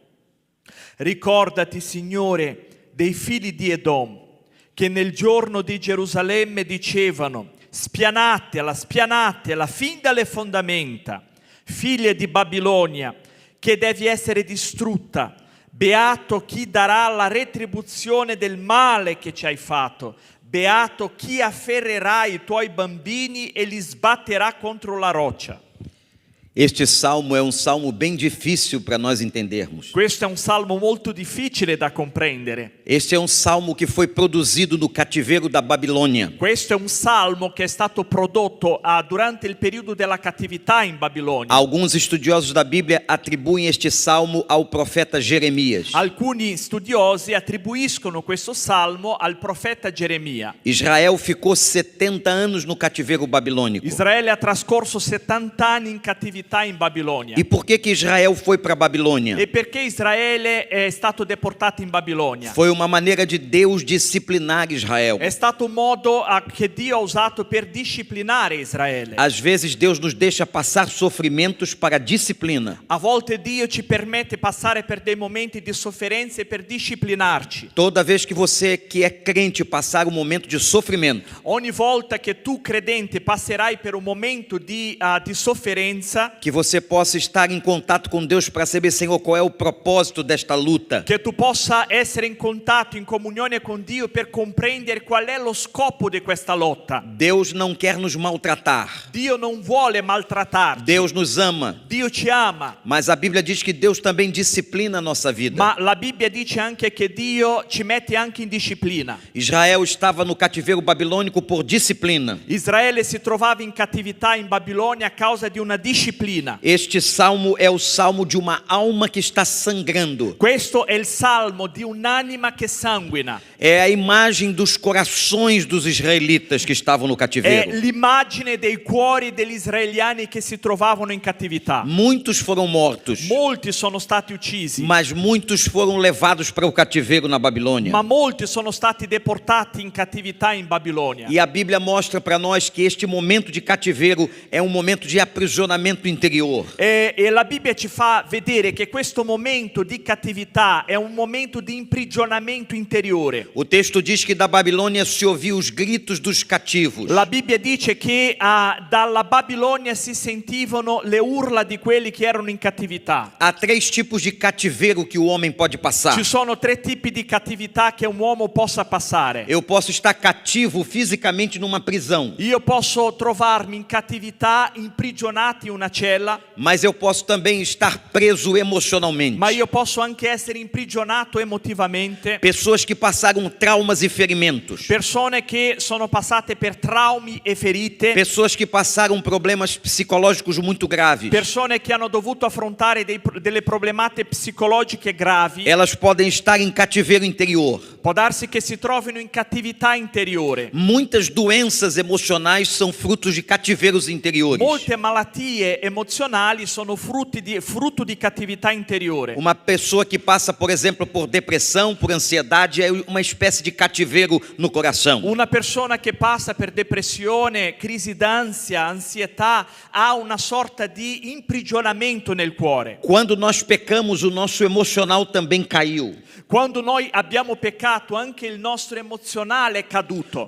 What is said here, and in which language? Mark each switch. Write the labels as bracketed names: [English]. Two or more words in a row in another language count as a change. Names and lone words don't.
[Italian] Ricordati, Signore, dei figli di Edom, che nel giorno di Gerusalemme dicevano: spianatela fin dalle fondamenta, figlie di Babilonia, che devi essere distrutta. Beato chi darà la retribuzione del male che ci hai fatto. Beato chi afferrerà i tuoi bambini e li sbatterà contro la roccia. [Portuguese] Este salmo é salmo bem difícil para nós entendermos. [Italian] Questo è un salmo molto difficile da comprendere. [Portuguese] Este é salmo que foi produzido no cativeiro da Babilônia. [Italian] Questo è un salmo che è stato prodotto durante il periodo della cattività in Babilonia. [Portuguese] Alguns estudiosos da Bíblia atribuem este salmo ao profeta Jeremias. [Italian] Alcuni studiosi attribuiscono questo salmo al profeta Geremia. [Portuguese] Israel ficou 70 anos no cativeiro babilônico. [Italian] Israele ha trascorso 70 anni in cattività in Babilonia. [Portuguese] E por que Israel foi para a Babilônia? [Italian] E perché Israele è stato deportato in Babilonia? [Portuguese] Foi uma maneira de Deus disciplinar Israel. [Italian] È stato un modo che Dio ha usato per disciplinare Israele. [Portuguese] Às vezes Deus nos deixa passar sofrimentos para disciplina. [Italian] A volte Dio ci permette passare per dei momenti di sofferenza per disciplinarci. [Portuguese] Toda vez que você que é crente passar um momento de sofrimento, [Italian] ogni volta che tu credente passerai per un momento di sofferenza, [Portuguese] que você possa estar em contato com Deus para saber, Senhor, qual é o propósito desta luta. [Italian] Che tu possa essere in contatto, in comunione con Dio per comprendere qual è lo scopo di questa lotta. [Portuguese] Deus não quer nos maltratar. [Italian] Dio non vuole maltrattarci. [Portuguese] Deus nos ama. [Italian] Dio ci ama. [Portuguese] Mas a Bíblia diz que Deus também disciplina a nossa vida. [Italian] Ma la Bibbia dice anche che Dio ci mette anche in disciplina. [Portuguese] Israel estava no cativeiro babilônico por disciplina. [Italian] Israele si trovava in cattività in Babilonia a causa di una disciplina. [Portuguese] Este salmo é o salmo de uma alma que está sangrando. [Italian] Questo è il salmo di un'anima che sanguina. [Portuguese] É a imagem dos corações dos israelitas que estavam no cativeiro. [Italian] È l'immagine dei cuori degli israeliani che si trovavano in cattività. [Portuguese] Muitos foram mortos. [Italian] Molti sono stati uccisi. [Portuguese] Mas muitos foram levados para o cativeiro na Babilônia. [Italian] Ma molti sono stati deportati in cattività in Babilonia. [Portuguese] E a Bíblia mostra para nós que este momento de cativeiro é momento de aprisionamento interior. [Italian] E la Bibbia ci fa vedere che questo momento di cattività è un momento di imprigionamento interiore. [Portuguese] O texto diz que da Babilônia se ouviam os gritos dos cativos. [Italian] La Bibbia dice che dalla Babilonia si sentivano le urla di quelli che erano in cattività. [Portuguese] Há 3 tipos de cativeiro que o homem pode passar. [Italian] Ci sono 3 tipi di cattività che un uomo possa passare. [Portuguese] Eu posso estar cativo fisicamente numa prisão. [Italian] Io posso trovarmi in cattività, imprigionati in una cella. cella, [Portuguese] mas eu posso também estar preso emocionalmente. [Italian] ma io posso anche essere imprigionato emotivamente. [Portuguese] Pessoas que passaram traumas e ferimentos. [Italian] Persone che sono passate per traumi e ferite, [Portuguese] Pessoas que passaram problemas psicológicos muito graves. [Italian] persone che hanno dovuto affrontare delle problematiche psicologiche gravi. [Portuguese] Elas podem estar em cativeiro interior. [Italian] Può darsi che si trovino in cattività interiore. [Portuguese] Muitas doenças emocionais são frutos de cativeiros interiores. [Italian] Molte malattie emozionali sono frutto di cattività interiore. [Portuguese] Uma pessoa que passa, por exemplo, por depressão, por ansiedade, é uma espécie de cativeiro no coração. [Italian] Una persona che passa per depressione, crisi d'ansia, ansietà, ha una sorta di imprigionamento nel cuore. [Portuguese] Quando nós pecamos, o nosso emocional também caiu. [Italian] Quando noi abbiamo peccato, anche il nostro emozionale è caduto.